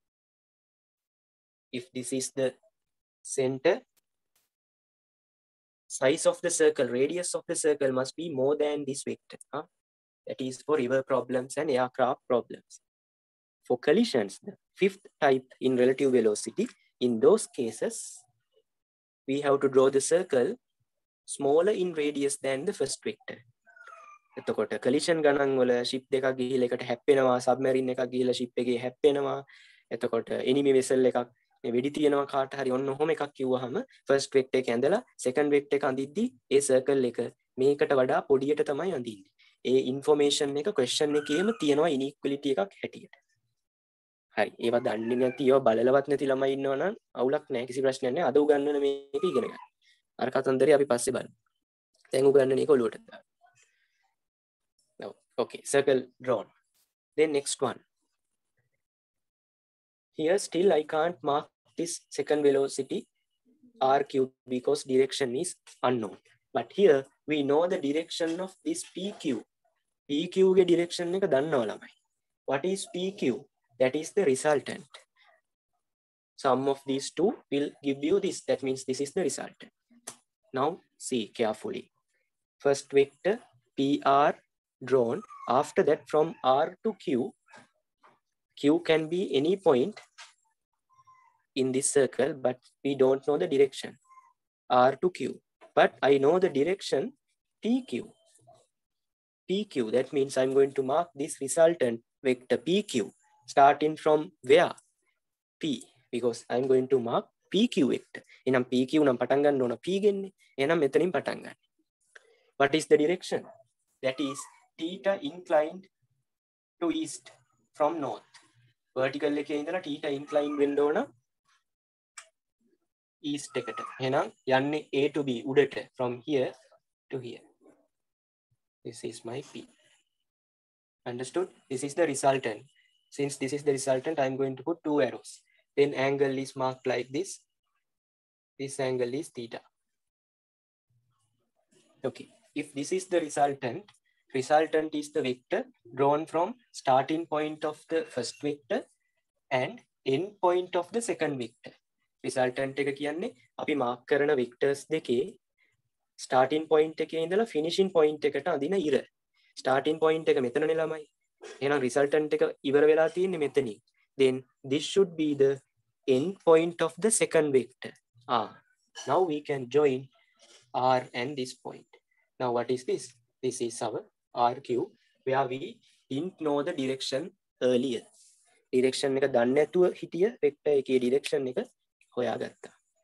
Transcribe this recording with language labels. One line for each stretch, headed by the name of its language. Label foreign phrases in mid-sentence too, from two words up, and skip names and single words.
English: If this is the center, size of the circle, radius of the circle must be more than this vector. That is for river problems and aircraft problems. For collisions, the fifth type in relative velocity, in those cases, we have to draw the circle smaller in radius than the first vector.
Sinhala: එතකොට collision ගණන් වල ship දෙකක් ගිහිල්ලා එකට හැප්පෙනවා, submarine එකක් ගිහිල්ලා ship එකේ හැප්පෙනවා. එතකොට
English: enemy vessel
Sinhala: එකක් මේ වෙඩි තියනවා කාට හරි ඔන්න ඔහොම එකක් කිව්වහම
English: first vector
Sinhala: එක ඇඳලා
English: second vector
Sinhala: එක අඳිද්දි ඒ circle එක මේකට වඩා පොඩියට තමයි අඳින්නේ. ඒ information එක question එකේම තියෙනවා inequality එකක් හැටියට. හරි. ඒවා දන්නේ නැති ඒවා බලලවත් නැති ළමයි ඉන්නවා නම් අවුලක් නැහැ, කිසි ප්‍රශ්නයක් නැහැ. අද උගන්වන මේක ඉගෙන ගන්න. අර කතන්දරේ අපි පස්සේ බලමු. දැන් උගන්වන එක ඔලුවට දාන්න.
English: Now, okay, circle drawn. Then next one. Here still I can't mark this second velocity RQ because direction is unknown. But here we know the direction of this PQ.
Sinhala: PQ ge direction එක දන්නවා ළමයි.
English: What is PQ? That is the resultant. Sum of these two will give you this. That means this is the resultant. Now see carefully. First vector PR drawn. After that, from R to Q, Q can be any point in this circle, but we don't know the direction. R to Q. But I know the direction PQ. PQ, that means I'm going to mark this resultant vector PQ starting from where? P, because I'm going to mark PQ vector.
Sinhala: එනම් PQ නම් පටන් ගන්න ඕන P ගෙන්නේ. එහෙනම් මෙතනින් පටන් ගන්න.
English: What is the direction? That is theta inclined to east from north.
Sinhala: Vertical එකේ ඉඳලා
English: theta inclined
Sinhala: වෙන්න ඕන east එකට. එහෙනම් යන්නේ
English: A to B උඩට from here to here. This is my P. Understood? This is the resultant. Since this is the resultant, I am going to put 2 arrows. Then angle is marked like this. This angle is theta. Okay. If this is the resultant, resultant is the vector drawn from starting point of the first vector and end point of the second vector.
Sinhala: Resultant එක කියන්නේ අපි mark කරන vectors දෙකේ
English: starting point
Sinhala: එකේ ඉඳලා
English: finishing point
Sinhala: එකට අදින ඉර.
English: Starting point
Sinhala: එක මෙතනනේ ළමයි. එහෙනම් resultant එක ඉවර වෙලා තියෙන්නේ මෙතනින්.
English: Then this should be the end point of the second vector. Now we can join R and this point. Now what is this? This is our RQ where we didn't know the direction earlier.
Sinhala: Direction එක දන්නේ නැතුව හිටිය vector එකේ direction එක හොයාගත්තා.